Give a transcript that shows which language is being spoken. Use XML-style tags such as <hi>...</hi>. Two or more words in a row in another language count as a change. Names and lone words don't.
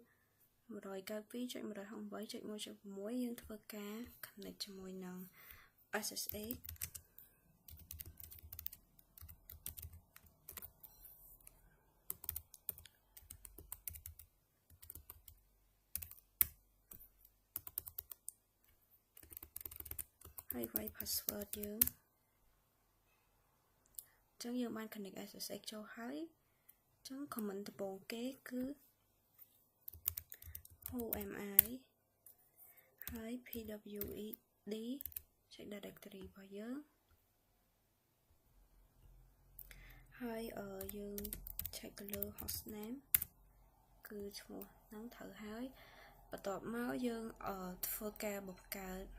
<km>192.168.1.6 យើងធ្វើការ connect ជាមួយនឹង SSH ហើយវាយ password យើងចឹងយើងបាន</km> <en>connect SSH</en> <km>ចូលហើយចឹង comment ដំបូងគេគឺ</km> <en>who am I</en> <km>ហើយ pwed</km> <en>check directory</en> <km>របស់យើងហើយយើង check ទៅលើ hostname គឺឈ្មោះហ្នឹងត្រូវហើយបន្ទាប់មកយើងធ្វើការបង្កើត</km>